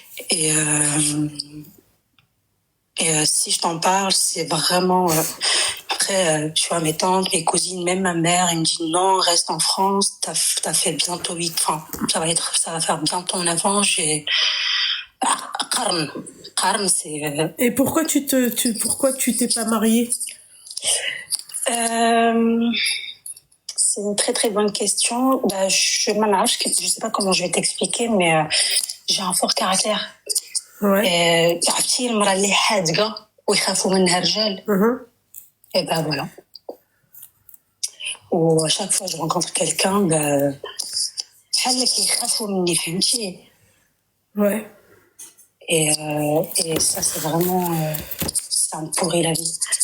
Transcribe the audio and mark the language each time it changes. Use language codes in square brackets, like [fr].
[fr] Et si je t'en parle, c'est vraiment après, tu vois, mes tantes, mes cousines, même ma mère, elle me dit non, reste en France, t'as fait bientôt 8 ans, ça va faire bientôt 9 ans, Qarn, c'est... Et pourquoi tu t'es pas mariée? C'est une très très bonne question. Je sais pas comment je vais t'expliquer, mais j'ai un fort caractère. Ouais. [ar] عرفتي المرأة اللي حادقة ويخافوا منها الرجال. [fr] Et ben voilà. Ou à chaque fois que je rencontre quelqu'un, [ar] بحال اللي كيخافوا مني فهمتي. [fr] Ouais. Et ça c'est vraiment ça me pourrit la vie.